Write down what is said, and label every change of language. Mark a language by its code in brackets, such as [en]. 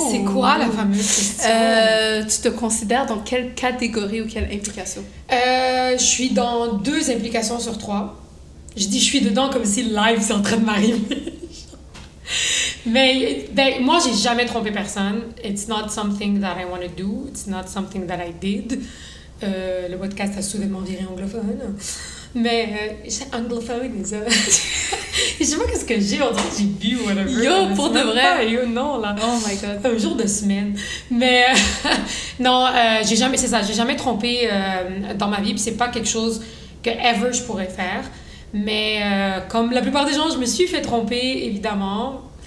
[fr] C'est quoi la fameuse question? Tu te considères dans quelle catégorie ou quelle implication? Je suis dans 2 implications sur 3. Je dis je suis dedans comme si le live c'est en train de m'arriver. Mais moi, j'ai jamais trompé personne. [en] It's not something that I want to do. It's not something that I did. [fr] Le podcast a soudainement viré anglophone. Mais c'est anglophone, ça. Je sais pas qu'est-ce que j'ai. On dirait que j'ai bu ou whatever. Yo, pour de vrai. Pas, yo, non, là. [en] Oh my god. [fr] Un jour de semaine. Mais non, j'ai jamais trompé dans ma vie. Puis c'est pas quelque chose que ever je pourrais faire. Mais comme la plupart des gens, je me suis fait tromper, évidemment.